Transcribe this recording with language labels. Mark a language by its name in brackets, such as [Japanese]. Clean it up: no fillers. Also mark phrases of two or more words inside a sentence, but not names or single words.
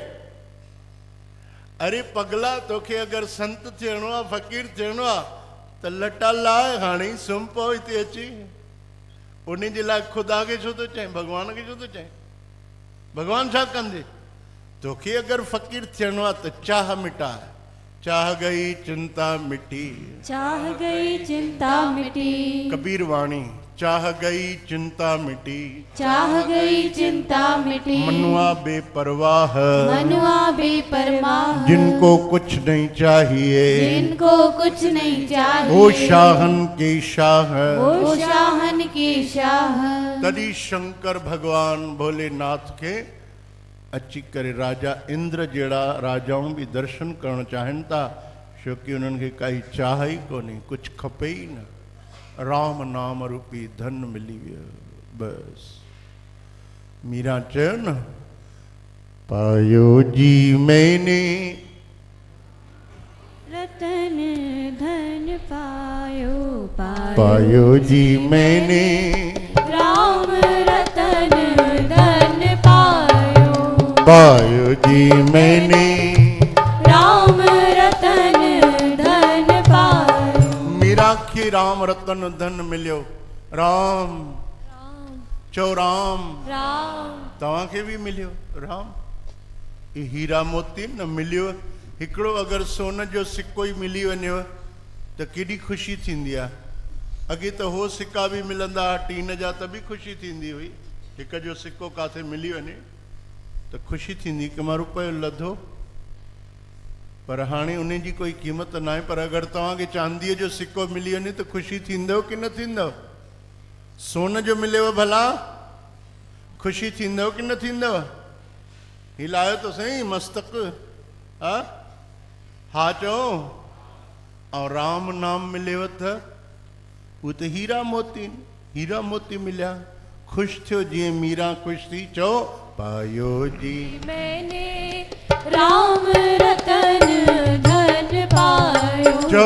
[Sindhi] अरे पगला, तोखे अगरि संत थियणो आहे, फ़क़ीर थियणो आहे त लटा लाए, हाणे ई सुम्ही पओ हिते अची। उन जे लाइ ख़ुदा खे छो थो चए, भॻवान खे छो थो चए? भॻवान छा कंदे? तोखे अगरि फ़क़ीर थियणो आहे त चाह मिटा। [Hindi] चाह गई चिंता मिटी, चाह गई चिंता मिटी, कबीर वाणी। चाह गई चिंता मिटी, चाह गई चिंता मिटी, मनुआ बेपरवाह, मनुआ बेपरवाह, जिनको कुछ नहीं चाहिए, जिनको कुछ नहीं चाहिए, वो शाहन के शाह, वो शाहन के शाह। [Sindhi] तॾहिं शंकर भगवान भोलेनाथ के अची करे राजा इंद्र जहिड़ा राजाऊं बि दर्शन करणु चाहिनि था, छो कि उन्हनि खे काई चाह ई कोन्हे, कुझु खपे ई न। राम नाम रूपी धन मिली वियो बस। मीरा चयो न, [Hindi] पायो जी मैंने रतन धन पायो, पायो जी मैंने राम रतन धन पायो, पायो जी मैंने राम रतन धन पायो। [Sindhi] मीरा खे राम रतन धन मिलियो। राम चो राम, राम तव्हांखे बि मिलियो राम। ही हीरा मोती न मिलियो। हिकिड़ो अगरि सोन जो सिक्को ई मिली वञेव त केॾी ख़ुशी थींदी आहे। अॻे त हो सिक्का बि मिलंदा हुआ टीन जा, त बि ख़ुशी थींदी हुई। हिक जो सिक्को किथे मिली वञे त ख़ुशी थींदी कि मां रुपयो लधो। पर हाणे उन जी कोई क़ीमत न आहे। पर अगरि तव्हांखे चांदीअ जो सिक्को मिली वञे त ख़ुशी थींदव कि न थींदव? सोन जो मिलेव भला ख़ुशी थींदव कि न थींदव? हिलायो त सही मस्तक, हा चओ। ऐं राम नाम मिलेव त उहे त हीरा मोती, हीरा मोती मिलिया। ख़ुशि थियो जीअं मीरा ख़ुशि थी। चओ [Hindi] पायो जी मैंने राम रतन धन पायो, [Sindhi] जो